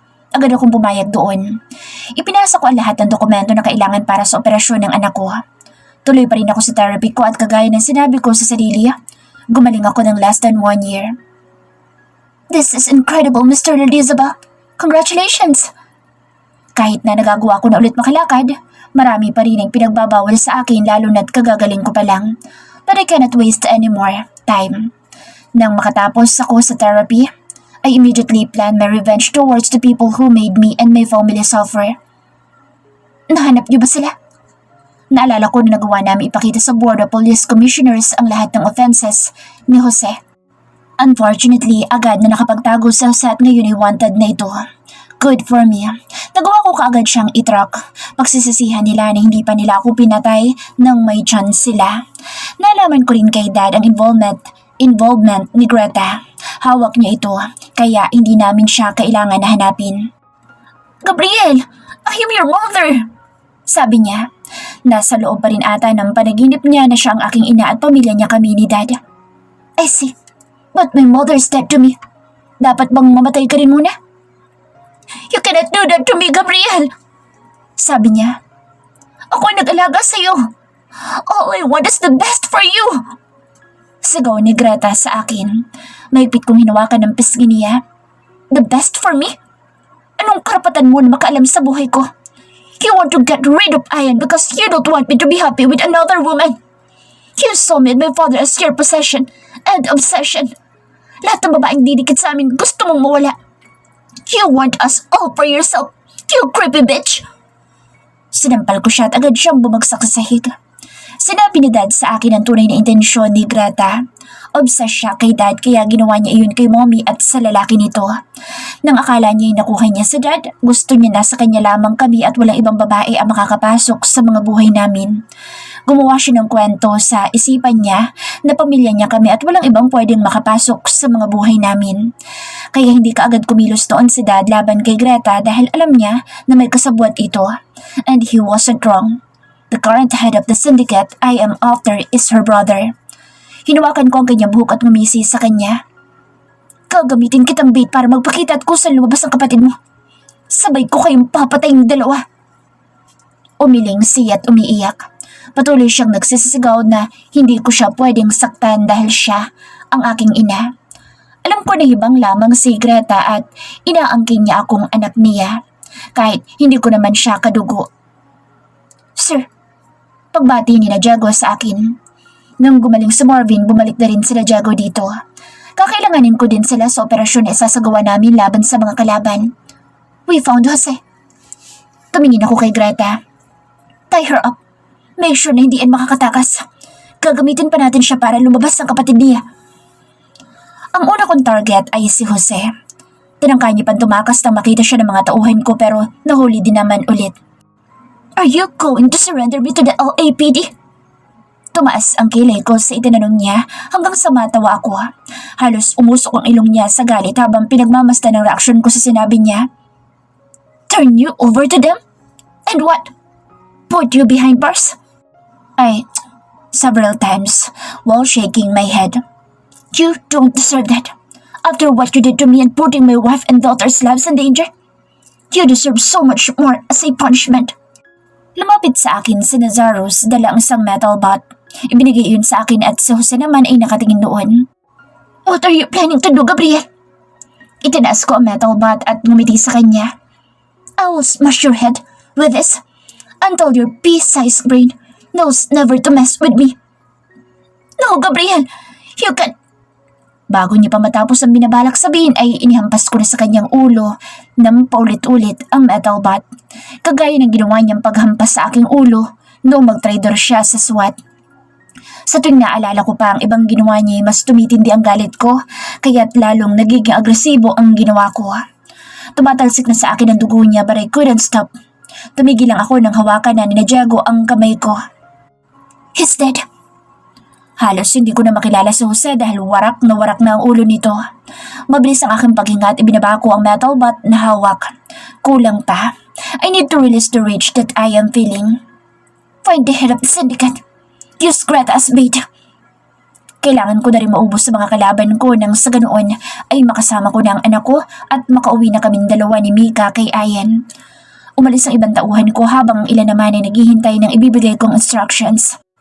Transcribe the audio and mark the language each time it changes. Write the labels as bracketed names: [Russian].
[Filipino] Agad akong pumayag doon. Ipinasa ko ang lahat ng dokumento na kailangan para sa operasyon ng anak ko. Tuloy pa rin ako sa therapy ko at kagaya ng sinabi ko sa sarili, gumaling ako ng [English] less than 1 year. This is incredible, Mr. Lardizabal. Congratulations! [Filipino] Kahit na nagagawa ko na ulit makalakad, marami pa rin ang pinagbabawal sa akin lalo na't kagagaling ko pa lang. [English] But I cannot waste any more time. [Filipino] Nang makatapos ako sa therapy, [English] I immediately planned my revenge towards the people who made me and my family suffer. [Filipino] Nahanap niyo ba sila? Naalala ko na nagawa namin ipakita sa Board of Police Commissioners ang lahat ng offenses ni Jose. [English] Unfortunately, [Filipino] agad na nakapagtago sa Jose at ngayon ay wanted na ito. [English] Good for me. [Filipino] Nagawa ko kaagad siyang itrack. Pagsisisihan nila na hindi pa nila ako pinatay nang may chance sila. Nalaman ko rin kay Dad ang involvement ni Greta. Hawak niya ito, kaya hindi namin siya kailangan na hanapin. [English] Gabriel, I am your mother! [Filipino] Sabi niya. Nasa loob pa rin ata ng panaginip niya na siya ang aking ina at pamilya niya kami ni Dad. [English] I see. But my mother is dead to me. [Filipino] Dapat bang mamatay ka rin muna? [English] You cannot do that to me, Gabriel! [Filipino] Sabi niya. Ako ay nag-alaga sa'yo. [English] All I want is the best for you! [Filipino] Sigaw ni Greta sa akin. Mahigpit kong hinawakan ng pisngi niya. [English] The best for me? [Filipino] Anong karapatan mo na makaalam sa buhay ko? [English] You want to get rid of Ian because you don't want me to be happy with another woman. You saw me and my father as your possession and obsession. [Filipino] Lahat ng babaeng didikit sa amin gusto mong mawala. [English] You want us all for yourself, you creepy bitch! [Filipino] Sinampal ko siya at agad siyang bumagsak sa sahig. Sinabi ni Dad sa akin ang tunay na intensyon ni Greta. Obsessed siya kay Dad kaya ginawa niya iyon kay Mommy at sa lalaki nito. Nang akala niya nakuha niya sa Dad, gusto niya na sa kanya lamang kami at walang ibang babae ang makakapasok sa mga buhay namin. Gumawa siya ng kwento sa isipan niya na pamilya niya kami at walang ibang pwedeng makapasok sa mga buhay namin. Kaya hindi kaagad kumilos doon si Dad laban kay Greta dahil alam niya na may kasabwat ito. [English] And he wasn't wrong. The current head of the syndicate I am after is her brother. [Filipino] Hinawakan ko ang kanyang buhok at ngumisi sa kanya. Gagamitin kitang bait para magpakita at kusan lumabas ang kapatid mo. Sabay ko kayong papatayin dalawa. Umiling siya at umiiyak. Patuloy siyang nagsisisigaw na hindi ko siya pwedeng saktan dahil siya ang aking ina. Alam ko na hibang lamang si Greta at inaangkin niya akong anak niya. Kahit hindi ko naman siya kadugo. Sir, pagbati ni na Diego sa akin. Nang gumaling si Marvin, bumalik na rin sila Diego dito. Kakailanganin ko din sila sa operasyon na isasagawa namin laban sa mga kalaban. [English] We found Jose. [Filipino] Tumingin ako kay Greta. [English] Tie her up. Make sure [Filipino] na hindi yan makakatakas. Gagamitin pa natin siya para lumabas ang kapatid niya. Ang una kong target ay si Jose. Tinangka niya pang tumakas nang makita siya ng mga tauhan ko pero nahuli din naman ulit. [English] Are you going to surrender me to the LAPD? [Filipino] Tumaas ang kilay ko sa itinanong niya hanggang sa matawa ako. Halos umusok ang ilong niya sa galit habang pinagmamasdan ng reaksyon ko sa sinabi niya. [English] Turn you over to them? And what? Put you behind bars? Several times while shaking my head. You don't deserve that. After what you did to me and putting my wife and daughter's lives in danger, you deserve so much more as a punishment. [Filipino] Lumapit sa akin si Nazarus dala ang isang metal bat. Ibinigay yun sa akin at si Jose naman ay nakatingin doon. What are you planning to do, Gabriel? Itinaas ko ang metal bat at ngumiti sa kanya. [English] I will smash your head with this until your pea-sized brain knows never to mess with me. No, Gabriel! You can... [Filipino] Bago niya pa matapos ang binabalak sabihin ay inihampas ko na sa kanyang ulo nang paulit-ulit ang metal bat. Kagaya ng ginawa niyang paghampas sa aking ulo noong mag-trader siya sa SWAT. Sa tuwing naalala ko pa ang ibang ginawa niya mas tumitindi ang galit ko kaya't lalong nagiging agresibo ang ginawa ko. Tumatalsik na sa akin ang dugo niya [English] but I couldn't stop. [Filipino] Tumigil lang ako nang hawakan na ni Diego ang kamay ko. [English] He's dead. [Filipino] Halos hindi ko na makilala si Jose dahil warak na ang ulo nito. Mabilis ang aking paghinga at ibinaba ko ang metal bat na hawak. Kulang pa. [English] I need to release the rage that I am feeling. Find the head of the syndicate. Use Greta as bait. [Filipino] Kailangan ko na rin maubos sa mga kalaban ko nang sa ganoon ay makasama ko na ang anak ko at makauwi na kaming dalawa ni Mika kay Ian. Umalis ang ibang tauhan ko habang ang ilan naman ay naghihintay ng ibibigay kong instructions.